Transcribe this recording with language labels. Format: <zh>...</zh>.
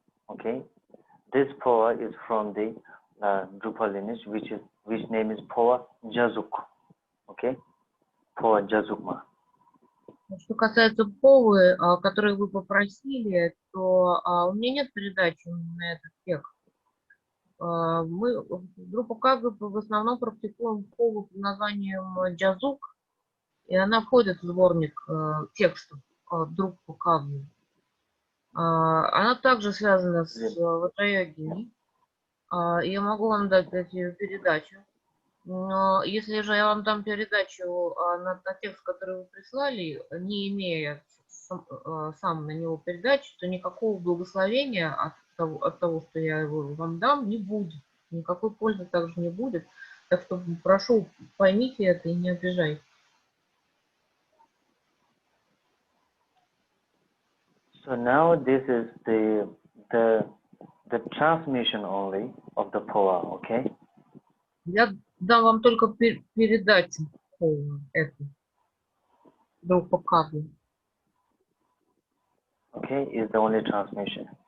<en>Okay, this poa is from the Drupal lineage, which name is poa Jazuk. Okay, poa Jazukma.</en> <ru>Что касается Повы, который вы попросили, то у меня нет передачи на этот текст. Мы группу Кавы в основном практикуем Пову под названием Джазук, и она входит в сборник текстов группы Кавы. Она также связана с ватра-йогиной. Я могу вам дать эти передачи. Но если же я вам дам передачу на текст, который вы прислали, не имея сам на него передачи, то никакого благословения от того, что я его вам дам, не будет. Никакой пользы также не будет. Так что прошу, поймите это и не обижайте.</ru> <en>So now this is the transmission only of the poa, okay?</en> <ru>Я дам вам только передачу эту, группу кадров.</ru> <en>Okay, is the only transmission.</en>